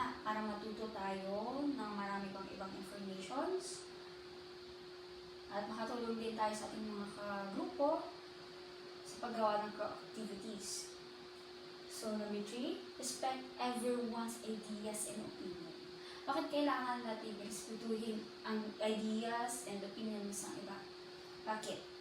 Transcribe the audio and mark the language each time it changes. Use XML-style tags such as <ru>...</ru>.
<tl>Para matuto tayo ng marami pang ibang informations at makatulong din tayo sa ating mga kagrupo sa paggawa ng activities.</tl> <en>So, number 3, respect everyone's ideas and opinion.</en> <tl>Bakit kailangan natin respetuhin ang</tl> <en>ideas and opinions</en> <tl>ng iba? Bakit?</tl>